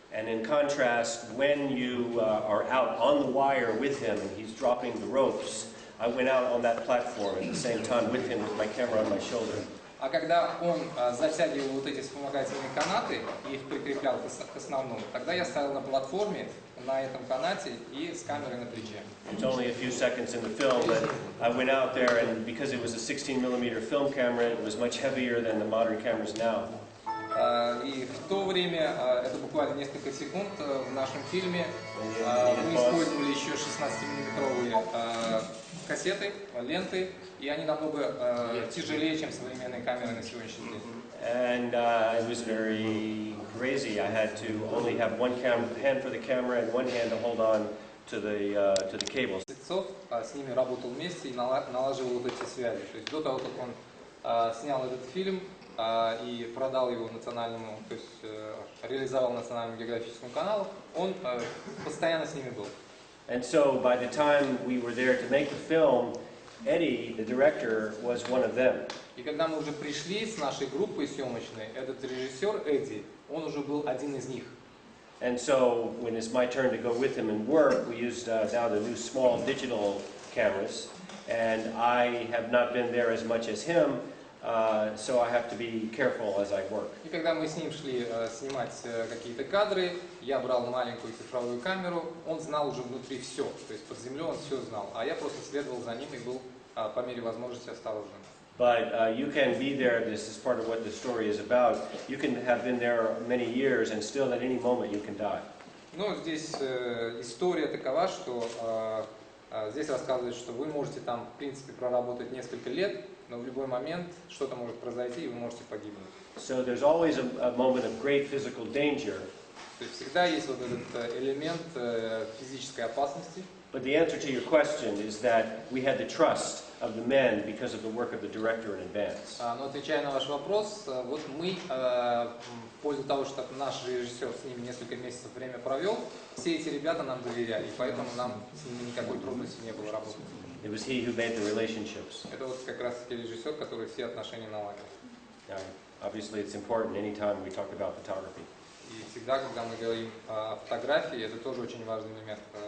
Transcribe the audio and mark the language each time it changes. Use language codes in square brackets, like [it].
[en] And in contrast, when you are out on the wire with him and he's dropping the ropes, I went out on that platform at the same time with him with my camera on my shoulder. [ru] А когда он затягивал вот эти вспомогательные канаты и их прикреплял к основному, тогда я стоял на платформе на этом канате и с камерой на плече. [en] It's only a few seconds in the film, but I went out there, and because it was a 16mm film camera, it was much heavier than the modern cameras now. [ru] И в то время, это буквально несколько секунд, в нашем фильме мы использовали еще 16-миллиметровые кассеты, ленты, и они намного тяжелее, чем современные камеры на сегодняшний день. [en] And it was very crazy. I had to only have one hand for the camera and one hand to hold on to the cables. [ru] С ними работал вместе и налаживал вот эти связи. То есть до того, как он снял этот фильм и продал его национальному, то есть реализовал национальному географическому каналу, он постоянно с ними был. [en] And so by the time we were there to make the film, Eddie, the director, was one of them. [ru] И когда мы уже пришли с нашей группой съемочной, этот режиссер Эдди, он уже был один из них. [en] And so when it's my turn to go with him and work, we used now the new small digital cameras, and I have not been there as much as him, so I have to be careful as I work. [ru] И когда мы с ним шли снимать какие-то кадры, я брал маленькую цифровую камеру, он знал уже внутри все, то есть под землей он все знал, а я просто следовал за ним и был по мере возможности осторожным. [en] But you can be there, this is part of what the story is about, you can have been there many years and still at any moment you can die. [ru] Но здесь история такова, что здесь рассказывает, что вы можете там, в принципе, проработать несколько лет, но в любой момент что-то может произойти, и вы можете погибнуть. [en] So there's always a moment of great physical danger. [ru] То есть всегда есть вот этот элемент физической опасности. [en] But the answer to your question is that we had the trust of the men because of the work of the director in advance. [ru] Но отвечая на ваш вопрос, вот мы, в пользу того, что наш режиссер с ними несколько месяцев время провел, все эти ребята нам доверяли, и поэтому нам с ними никакой трудности не было работать. [en] It was he who made the relationships. [ru] Это вот как раз таки режиссер, который все отношения наладил. [en] Obviously, it's important anytime we talk about photography. [ru] И всегда, когда мы говорим о фотографии, это тоже очень важный элемент.